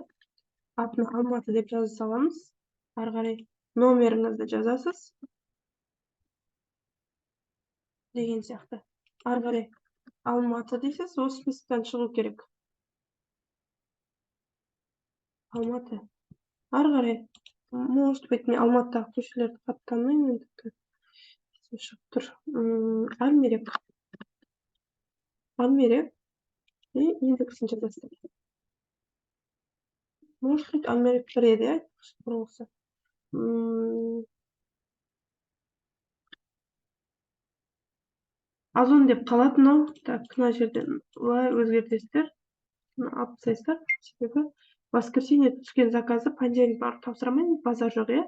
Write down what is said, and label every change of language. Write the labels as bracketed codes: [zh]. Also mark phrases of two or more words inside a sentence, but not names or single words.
[kk] Атын Алматы деп жаза саламыз. Ары қарай номеріңізді жазасыз. Деген сияқты. Ары қарай Алматы дейсіз, осы списоктан шығу керек. Алматы. Ары қарай, [ru] может быть, [kk] мен Алматыдағы көшелерді қатты танымаймын, шығып тұр. Әлмерек. Әлмерек. И индексін жазасыздар. [ru] Может быть, [kk] Әлмерек бір еді, иә, бұрынғысы. Озон деп қалады мынау. Так, мына жерден былай өзгертесіздер. Алып тастайсыздар. Себебі воскресенье түскен заказды понедельник барып тапсыра алмаймын, базар жоқ, иә.